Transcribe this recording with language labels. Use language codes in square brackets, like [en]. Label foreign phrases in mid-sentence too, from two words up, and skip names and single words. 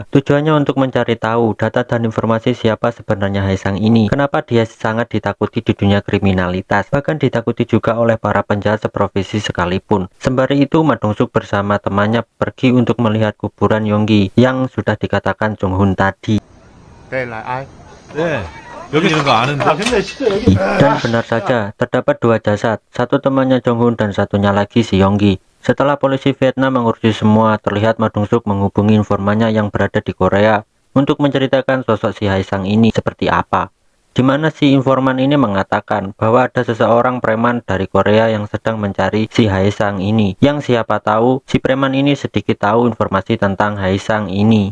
[id] Tujuannya untuk mencari tahu data dan informasi siapa sebenarnya Hae Sang ini. Kenapa dia sangat ditakuti di dunia kriminalitas, bahkan ditakuti juga oleh para penjahat seprofesi sekalipun. Sembari itu, Ma Dong-suk bersama temannya pergi untuk melihat kuburan Yonggi yang sudah dikatakan Jong Hun tadi. [ko] 네, 여기 있는 거 아는데. [id] Dan benar saja, terdapat dua jasad, satu temannya Jong Hun dan satunya lagi si Yonggi. Setelah polisi Vietnam mengurusi semua, terlihat Ma Dong-suk menghubungi informannya yang berada di Korea untuk menceritakan sosok si Hae Sang ini seperti apa. Di mana si informan ini mengatakan bahwa ada seseorang preman dari Korea yang sedang mencari si Hae Sang ini, yang siapa tahu si preman ini sedikit tahu informasi tentang Hae Sang ini.